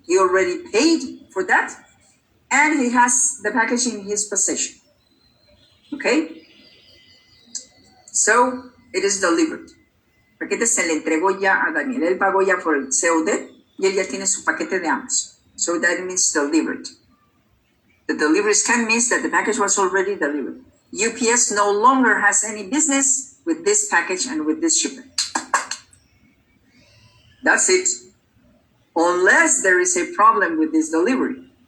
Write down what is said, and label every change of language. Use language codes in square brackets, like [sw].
[en] He already paid for that, and he has the package in his possession. Okay? So, it is delivered. [es] El paquete se le entregó ya a Daniel. Él pagó ya por el COD y él ya tiene su paquete de Amazon. [en] So, that means delivered. The delivery scan means that the package was already delivered. UPS no longer has any business with this package and with this shipment. That's it. Unless there is a problem with this delivery.